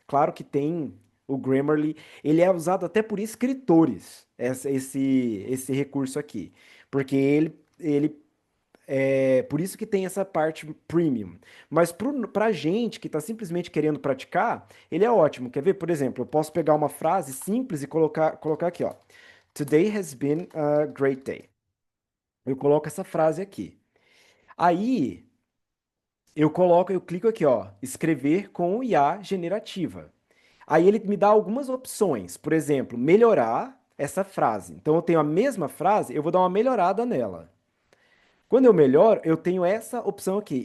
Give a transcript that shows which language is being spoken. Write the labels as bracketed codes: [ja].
[pt] Claro que tem o Grammarly, ele é usado até por escritores, esse recurso aqui, porque ele é por isso que tem essa parte premium. Mas pra gente que tá simplesmente querendo praticar, ele é ótimo. Quer ver? Por exemplo, eu posso pegar uma frase simples e colocar aqui, ó. [en] Today has been a great day. [pt] Eu coloco essa frase aqui. Aí eu clico aqui, ó, escrever com IA generativa. Aí ele me dá algumas opções, por exemplo, melhorar essa frase. Então eu tenho a mesma frase, eu vou dar uma melhorada nela. Quando eu melhoro, eu tenho essa opção aqui.